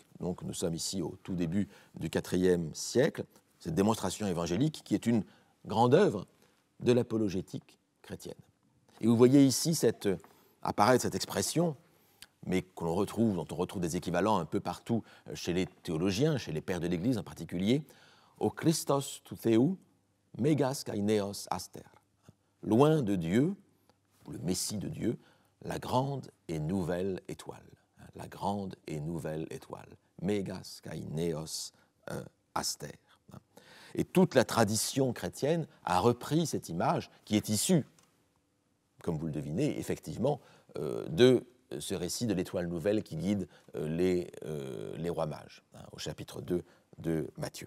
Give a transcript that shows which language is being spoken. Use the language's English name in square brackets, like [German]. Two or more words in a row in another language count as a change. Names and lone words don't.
[French] Donc nous sommes ici au tout début du IVe siècle, cette démonstration évangélique qui est une grande œuvre de l'apologétique chrétienne. Et vous voyez ici apparaître cette expression, mais dont on retrouve des équivalents un peu partout chez les théologiens, chez les pères de l'Église en particulier, « [Greek] Ο Χριστός του Θεού, μέγας και νέος αστήρ [French] » loin de Dieu, le Messie de Dieu, la grande et nouvelle étoile. La grande et nouvelle étoile. [Greek] Μέγας και νέος αστήρ. [French] Et toute la tradition chrétienne a repris cette image qui est issue, comme vous le devinez, effectivement, de ce récit de l'étoile nouvelle qui guide les rois mages, au chapitre 2 de Matthieu.